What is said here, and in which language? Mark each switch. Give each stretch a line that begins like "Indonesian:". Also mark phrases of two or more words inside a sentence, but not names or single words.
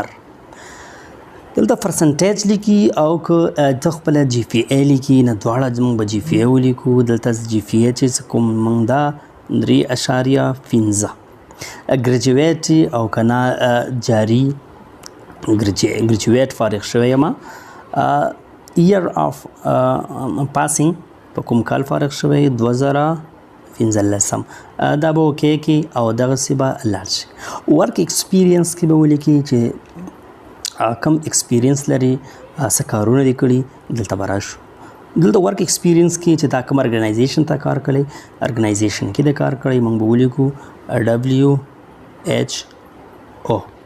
Pashto: دلته پرسنټیج لیکي او که ته خپله GPA لیکي نه دواړه موږ به GPA ولیکو. دلته GPA چې کوم موږ دا 3.15 ګریجویټ او که نه جاري ګریجویټ فارغ شوی یم.
English: year of passing
Pashto: په کوم کال فارغ شوی 2015 دا به اوکې کې او دغسې به لاړ شي.
English: work experience
Pashto: کې به ولیکي چې کم ایکسپیرینس لري څه کارونه دې کړي. دلته به راشو. دلته
English: work experience
Pashto: کې چې تا کوم ارګنایزیشن ته کار کړی ارګنایزیشن کې د کار کړی موږ به ولیکو WHO.